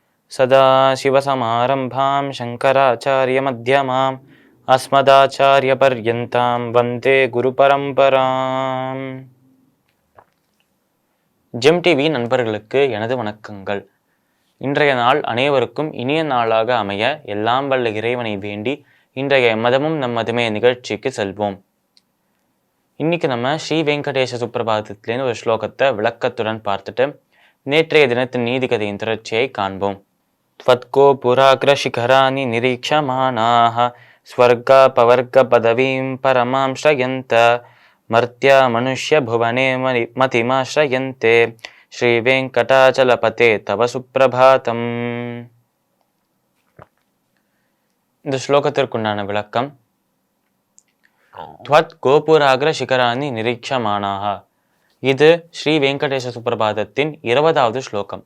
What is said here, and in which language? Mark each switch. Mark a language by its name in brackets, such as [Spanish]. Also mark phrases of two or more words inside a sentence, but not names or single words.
[Sanskrit] सदाशिवसमारम्भां शङ्कराचार्यमध्यमाम् अस्मदाचार्यपर्यन्तां वन्दे குருபரம்பராம். [Tamil] ஜெம் டிவி நண்பர்களுக்கு எனது வணக்கங்கள். இன்றைய நாள் அனைவருக்கும் இனிய நாளாக அமைய எல்லாம் வல்ல இறைவனை வேண்டி இன்றைய மதமும் நம் மதமே நிகழ்ச்சிக்கு செல்வோம். இன்னைக்கு நம்ம ஸ்ரீ வெங்கடேச சுப்பிரபாதத்திலேருந்து ஒரு ஸ்லோகத்தை விளக்கத்துடன் பார்த்துட்டு நேற்றைய தினத்தின் நீதிகதையின் தொடர்ச்சியை காண்போம். [Sanskrit] त्वत्कोपुराग्रशिखराणि निरीक्षमाणाः स्वर्गापवर्गपदवीं परमां श्रयन्त मर्त्या मनुष्यभुवने मतिमाश्रयन्ते श्रीवेङ्कटाचलपते तव सुप्रभातम्. [Tamil] இந்த ஸ்லோகத்திற்குண்டான விளக்கம். [Sanskrit] त्वत् गोपुराग्र शिखराणि निरीक्षमाणाः. [Tamil] இது ஸ்ரீ வெங்கடேச சுப்பிரபாதத்தின் 20வது ஸ்லோகம்.